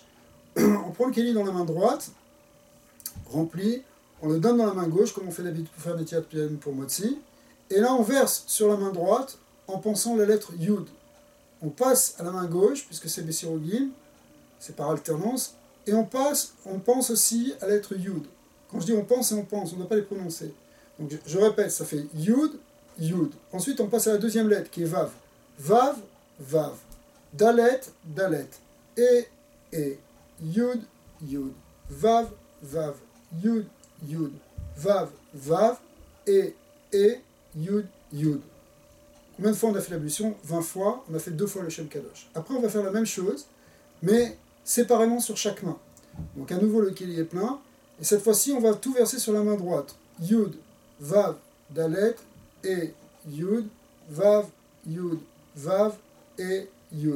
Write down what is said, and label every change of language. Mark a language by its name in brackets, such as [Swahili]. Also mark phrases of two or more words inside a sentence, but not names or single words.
[French] On prend le kéli dans la main droite, rempli, on le donne dans la main gauche, comme on fait d'habitude pour faire des tiat pian pour Motsi, et là on verse sur la main droite en pensant la lettre Yud. On passe à la main gauche, puisque c'est Bessirogim, c'est par alternance, et on pense aussi à la lettre Yud. Quand je dis on pense, on ne doit pas les prononcer. Donc je répète, ça fait [Hebrew] יוד, יוד. [French] Ensuite on passe à la deuxième lettre qui est Vav. [Hebrew] וו, וו. דלת, דלת. Et, יוד, יוד. וו, וו. יוד, יוד. וו, וו. Et, יוד, יוד. [French] Combien de fois on a fait l'ablution? 20 fois. On a fait 2 fois le [Hebrew] שם קדוש. [French] Après on va faire la même chose, mais séparément sur chaque main. Donc à nouveau le kéli est plein. Et cette fois-ci on va tout verser sur la main droite. [Hebrew] יוד, וו, דלת, et יוד, וו, יוד, וו, et Yud.